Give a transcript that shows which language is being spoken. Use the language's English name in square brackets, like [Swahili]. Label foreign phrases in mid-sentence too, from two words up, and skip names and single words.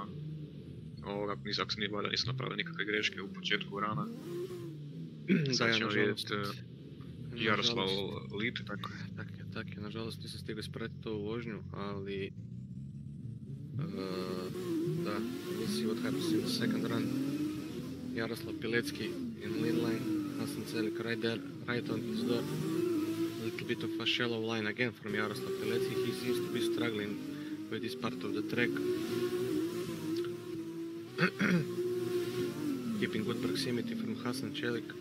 [Croatian] Ako se nije valjda, nisu napravili nikakve greške u početku rana. Sad ćemo vidjeti Jaroslav lead. Tako je, nažalost nisam stigao ispratiti ovu vožnju, ali da, [English] we'll see what happens in the second run. Jaroslav Pilecki in lead line, Hasan Celik right there, right on his door. A little bit of a shallow line again from Jaroslav Pilecki. He seems to be struggling with this part of the track. Keeping good proximity from Hasan Celik.